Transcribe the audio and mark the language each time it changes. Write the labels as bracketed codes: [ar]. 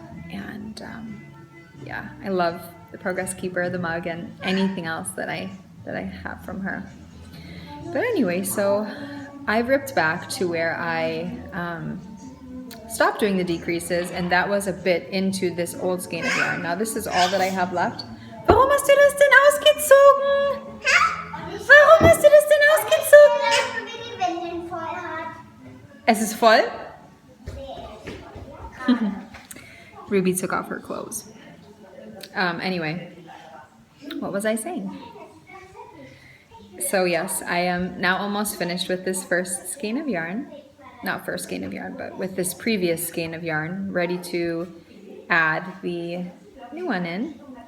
[en] And yeah, I love the Progress Keeper, the mug, and anything else that I have from her. But anyway, so I ripped back to where I stopped doing the decreases, and that was a bit into this old skein of yarn. Now this is all that I have left. [de] Warum hast du das denn ausgezogen? Warum hast du das denn ausgezogen? Es ist voll? [en] Ruby took off her clothes. Anyway, what was I saying? So yes, I am now almost finished with this first skein of yarn. Not first skein of yarn, but with this previous skein of yarn, ready to add the new one in.